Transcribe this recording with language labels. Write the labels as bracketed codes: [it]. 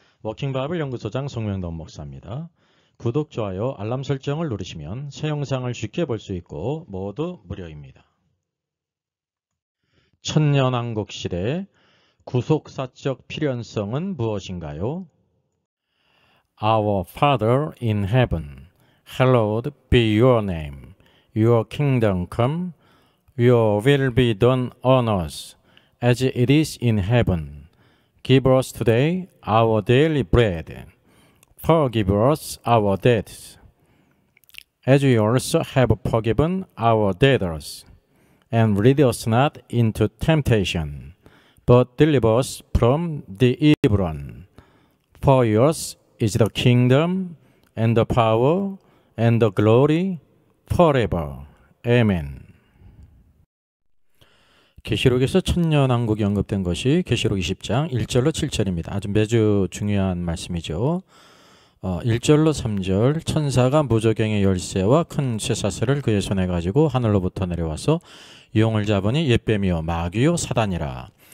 [ko] 워킹바이블 연구소장 송명돈 목사입니다. 구독, 좋아요, 알람 설정을 누르시면 새 영상을 쉽게 볼 수 있고 모두 무료입니다. 천년왕국 시대 구속사적 필연성은 무엇인가요? [en] Our Father in heaven, hallowed be your name. Your kingdom come, your will be done on earth as it is in heaven. Give us today our daily bread. Forgive us our debts, as we also have forgiven our debtors. And lead us not into temptation, but deliver us from the evil one. For yours is the kingdom, and the power, and the glory, forever. [ko] 아멘. 계시록에서 천년왕국이 언급된 것이 계시록 20장 1절로 7절입니다. 아주 매주 중요한 말씀이죠. 1절로 3절 천사가 무저갱의 열쇠와 큰 쇠사슬을 그의 손에 가지고 하늘로부터 내려와서 용을 잡으니 옛뱀이요 마귀요 사단이라.